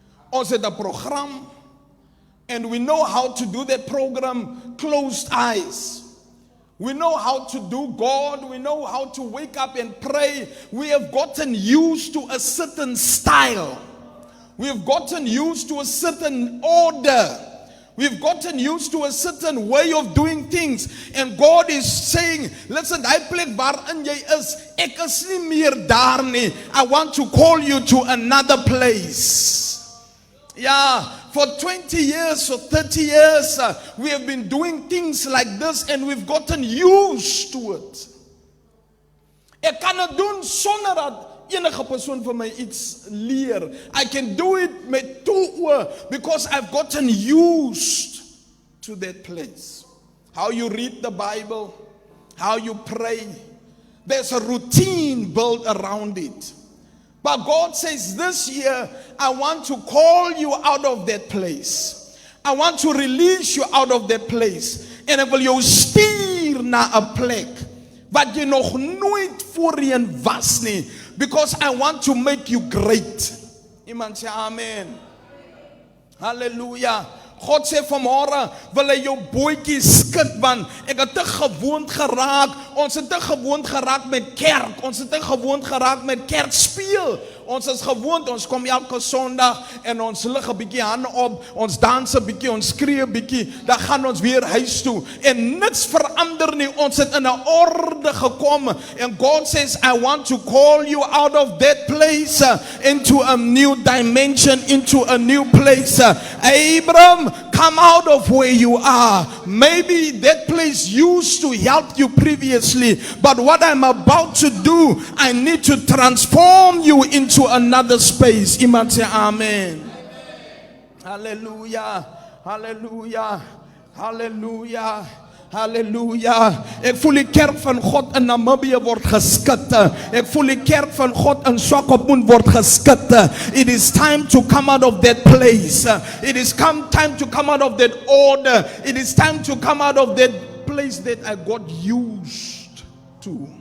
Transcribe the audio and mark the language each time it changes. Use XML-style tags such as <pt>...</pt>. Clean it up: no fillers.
<af>Ons het 'n program,</af> <en>and we know how to do that program closed eyes. We know how to do God. We know how to wake up and pray. We have gotten used to a certain style. We have gotten used to a certain order. We've gotten used to a certain way of doing things. And God is saying, listen,</en> <af>die plek waarin jy is, ek is nie meer daar nie.</af> <en>I want to call you to another place. Yeah, for 20 years or 30 years, we have been doing things like this and we've gotten used to it.</en> <af>Ek kan het doen sonder dat enige persoon vir my iets leer.</af> <en>I can do it met two oor because I've gotten used to that place. How you read the Bible, how you pray. There's a routine built around it. But God says this year, I want to call you out of that place. I want to release you out of that place.</en> <af>En ek wil jou stuur na 'n plek wat jy nog nooit voorheen was nie.</af> <en>Because I want to make you great.</en> <af>Iemand sê amen. Hallelujah. God sê vanmôre wil hy jou bootjie skud, want ek het te gewoond geraak. Ons het te gewoond geraak met kerk. Ons het te gewoond geraak met kerk speel. Ons is gewoond, ons kom elke Sondag en ons lig 'n bietjie hande op, ons dans 'n bietjie, ons skree 'n bietjie, dan gaan ons weer huis toe. En niks verander nie. Ons het in 'n orde gekom.</af> <en>And God says, I want to call you out of that place into a new dimension, into a new place. Abram, come out of where you are. Maybe that place used to help you previously, but what I'm about to do, I need to transform you into another space.</en> <af>Iemand sê amen. Hallelujah. Hallelujah. Hallelujah. Hallelujah. Ek voel die kerk van God in Namibië word geskit. Ek voel die kerk van God in Swakopmund word geskit.</af> <en>It is time to come out of that place. It is time to come out of that order. It is time to come out of that place that I got used to.</en>